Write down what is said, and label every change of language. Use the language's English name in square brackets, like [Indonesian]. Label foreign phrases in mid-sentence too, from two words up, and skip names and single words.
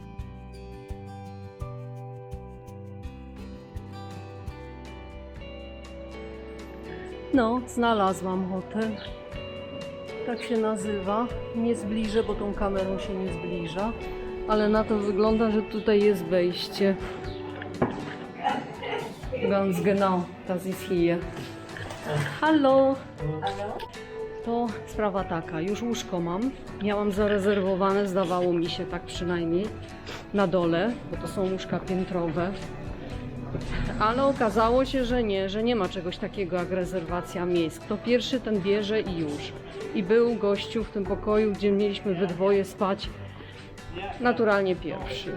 [Polish] No, znalazłam hotel. Tak się nazywa. Nie zbliżę, bo tą kamerą się nie zbliża. Ale na to wygląda, że tutaj jest wejście. [German] Ganz genau, das ist hier. Hallo! [Polish] To sprawa taka, już łóżko mam. Miałam zarezerwowane, zdawało mi się tak przynajmniej, na dole, bo to są łóżka piętrowe. Ale okazało się, że nie ma czegoś takiego jak rezerwacja miejsc. Kto pierwszy, ten bierze i już. I był gościu w tym pokoju, gdzie mieliśmy we dwoje spać, naturalnie pierwszy.